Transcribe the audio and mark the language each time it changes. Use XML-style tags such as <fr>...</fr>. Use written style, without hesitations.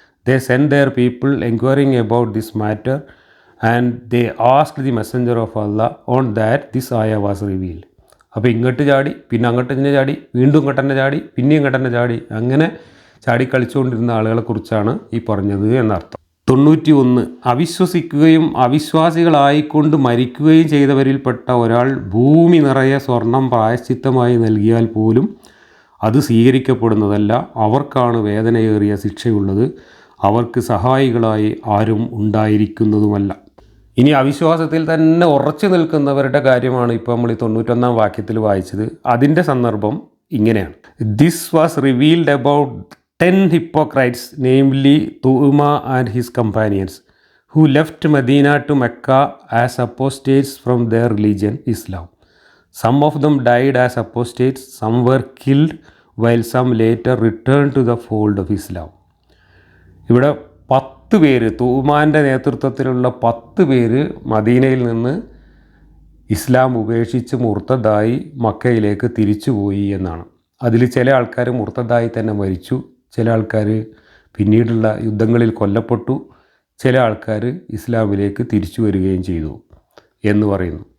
<en>They sent their people inquiring about this matter and they asked the messenger of Allah. On that this ayah was revealed.</en> <ml>അപ്പോൾ ഇങ്ങോട്ട് ചാടി, പിന്നെ അങ്ങോട്ട് തന്നെ ചാടി, വീണ്ടും ഇങ്ങോട്ട് തന്നെ ചാടി, പിന്നെയും ഇങ്ങോട്ട് തന്നെ ചാടി, അങ്ങനെ ചാടി കളിച്ചുകൊണ്ടിരുന്ന ആളുകളെക്കുറിച്ചാണ് ഈ പറഞ്ഞത് എന്നർത്ഥം. 91. അവിശ്വസിക്കുകയും അവിശ്വാസികളായിക്കൊണ്ട് മരിക്കുകയും ചെയ്തവരിൽപ്പെട്ട ഒരാൾ ഭൂമി നിറയെ സ്വർണം പ്രായശ്ചിത്തമായി നൽകിയാൽ പോലും അത് സ്വീകരിക്കപ്പെടുന്നതല്ല. അവർക്കാണ് വേദനയേറിയ ശിക്ഷയുള്ളത്. അവർക്ക് സഹായികളായി ആരും ഉണ്ടായിരിക്കുന്നതുമല്ല. ഇനി അവിശ്വാസത്തിൽ തന്നെ ഉറച്ചു നിൽക്കുന്നവരുടെ കാര്യമാണ് ഇപ്പോൾ നമ്മൾ ഈ 91ാം വാക്യത്തിൽ വായിച്ചത്. അതിൻ്റെ സന്ദർഭം ഇങ്ങനെയാണ്.</ml> <en>This was revealed about 10 hypocrites, namely Tu'uma and his companions, who left Medina to Mecca as apostates from their religion, Islam. Some of them died as apostates, some were killed while some later returned to the fold of Islam.</en> <ml>ഇവിടെ 10 പേര്, തൂമാൻ്റെ നേതൃത്വത്തിലുള്ള 10 പേര് മദീനയിൽ നിന്ന് ഇസ്ലാം ഉപേക്ഷിച്ച് മുർത്തദായി മക്കയിലേക്ക് തിരിച്ചുപോയി എന്നാണ്. അതിൽ ചില ആൾക്കാർ മുർത്തദായി തന്നെ മരിച്ചു, ചില ആൾക്കാർ പിന്നീടുള്ള യുദ്ധങ്ങളിൽ കൊല്ലപ്പെട്ടു, ചില ആൾക്കാർ ഇസ്ലാമിലേക്ക് തിരിച്ചു വരികയും ചെയ്തു എന്ന് പറയുന്നു.</ml>